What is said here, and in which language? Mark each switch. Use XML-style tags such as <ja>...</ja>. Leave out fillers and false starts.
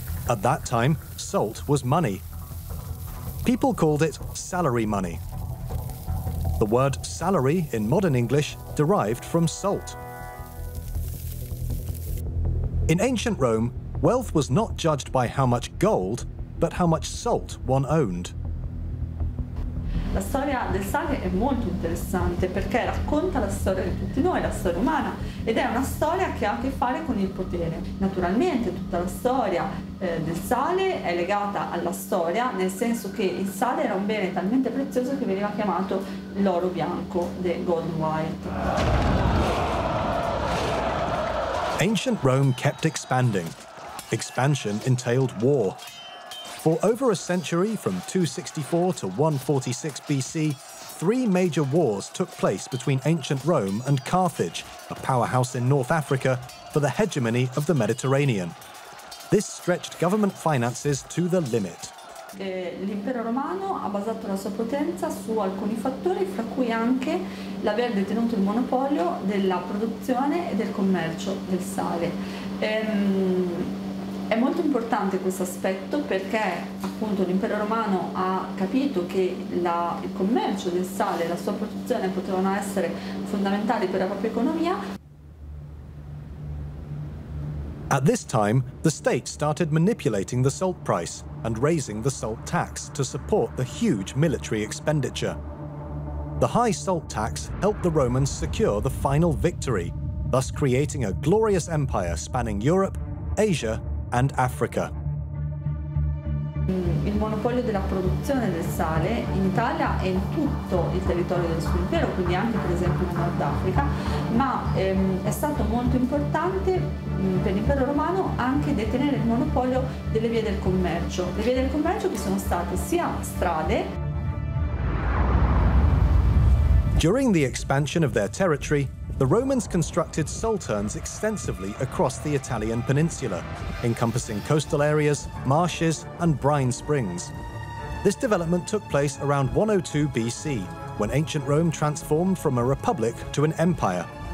<en>At that time, salt was money. People called it salary money. The word salary in modern English derived from salt. In ancient Rome, wealth was not judged by how much gold, but how much salt one owned.</en> <it>La storia del sale è molto interessante perché racconta la storia di tutti noi, la storia umana, ed è una storia che ha a che fare con il potere. Naturalmente tutta la storia del sale è legata alla storia, nel senso che il sale era un bene talmente prezioso che veniva chiamato l'oro bianco,</it> <en>the gold white. Ancient Rome kept expanding. Expansion entailed war. For over a century, from 264 to 146 BC, 3 major wars took place between ancient Rome and Carthage, a powerhouse in North Africa, for the hegemony of the Mediterranean. This stretched government finances to the limit.</en> <it>L'impero romano ha basato la sua potenza su alcuni fattori, fra cui anche l'aver detenuto il monopolio della produzione e del commercio del sale. È molto importante questo aspetto perché appunto l'impero romano ha capito che il commercio del sale e la sua produzione potevano essere fondamentali per la propria economia.</it> <en>At this time, the state started manipulating the salt price and raising the salt tax to support the huge military expenditure. The high salt tax helped the Romans secure the final victory, thus creating a glorious empire spanning Europe, Asia, and Africa.</en> <it>Il monopolio della produzione del sale in Italia e in tutto il territorio del suo impero, quindi anche per esempio in Nord Africa, ma è stato molto importante per l'impero romano anche detenere il monopolio delle vie del commercio. Le vie del commercio che sono state sia strade.</it> <en>During the expansion of their territory, the Romans constructed salterns extensively across the Italian peninsula, encompassing coastal areas, marshes, and brine springs. This development took place around 102 BC, when ancient Rome transformed from a republic to an empire.</en>